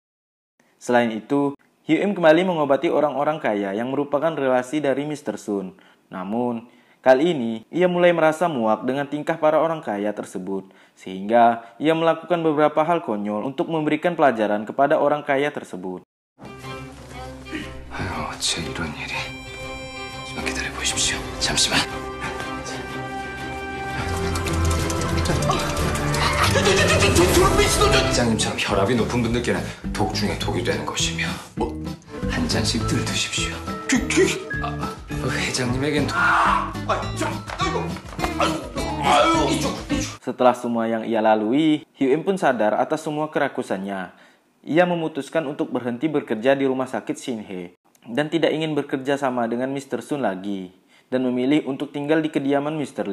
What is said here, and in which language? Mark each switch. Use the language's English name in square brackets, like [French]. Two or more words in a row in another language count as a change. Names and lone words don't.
[Indonesian] Selain itu, Hyun kembali mengobati orang-orang kaya yang merupakan relasi dari Mr. Sun. Namun, kali ini ia mulai merasa muak dengan tingkah para orang kaya tersebut, sehingga ia melakukan beberapa hal konyol untuk memberikan pelajaran kepada orang kaya tersebut. [Korean] 아유, 어째 이런 일이. 좀 기다려보십시오. 잠시만. 회장님처럼 혈압이 높은 분들께는 독 중에 독이 되는 것이며 한 잔씩 늘 드십시오. 회장님에겐 [Indonesian] Setelah semua yang ia lalui, Hyun pun sadar atas semua kerakusannya. Ia memutuskan untuk berhenti bekerja di rumah sakit Shinhe dan tidak ingin bekerja sama dengan Mr. Sun lagi. dan memilih untuk tinggal di kediaman Mr.